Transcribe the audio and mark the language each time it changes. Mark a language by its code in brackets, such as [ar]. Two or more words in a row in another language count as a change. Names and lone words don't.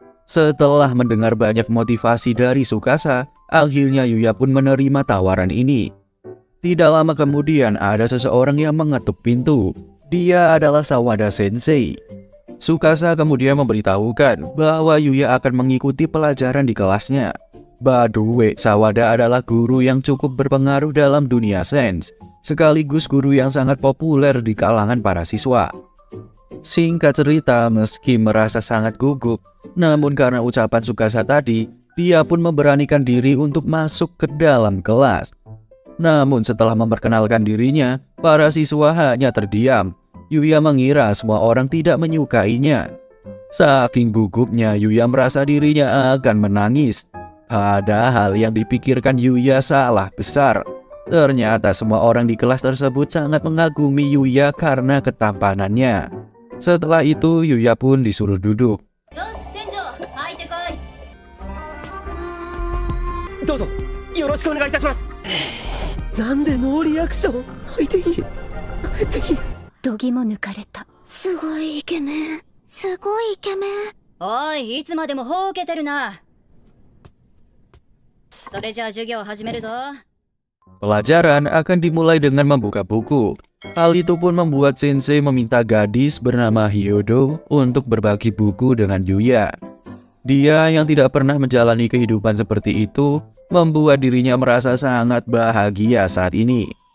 [id] Setelah mendengar banyak motivasi dari Tsukasa, akhirnya Yuya pun menerima tawaran ini. Tidak lama kemudian ada seseorang yang mengetuk pintu. Dia adalah Sawada Sensei. Tsukasa kemudian memberitahukan bahwa Yuya akan mengikuti pelajaran di kelasnya. [en] By the way, [id] Sawada adalah guru yang cukup berpengaruh dalam dunia sains, sekaligus guru yang sangat populer di kalangan para siswa. Singkat cerita, meski merasa sangat gugup, namun karena ucapan Tsukasa tadi, dia pun memberanikan diri untuk masuk ke dalam kelas. Namun setelah memperkenalkan dirinya, para siswa hanya terdiam. Yuya mengira semua orang tidak menyukainya. Saking gugupnya, Yuya merasa dirinya akan menangis. Padahal yang dipikirkan Yuya salah besar. Ternyata semua orang di kelas tersebut sangat mengagumi Yuya karena ketampanannya. Setelah itu, Yuya pun disuruh duduk. [ja] どうぞよろしくお願いいたします。なんでノーリアクション。泣いていい泣いていい。度肝抜かれた。すごいイケメン。すごいイケメン。おい、いつまでもほうけてるな。それじゃあ授業始めるぞ。 [id] Pelajaran akan dimulai dengan membuka buku. Hal itu pun membuat Sensei meminta gadis bernama Hyodo untuk berbagi buku dengan Yuya. Dia yang tidak pernah menjalani kehidupan seperti itu membuat dirinya merasa sangat bahagia saat ini.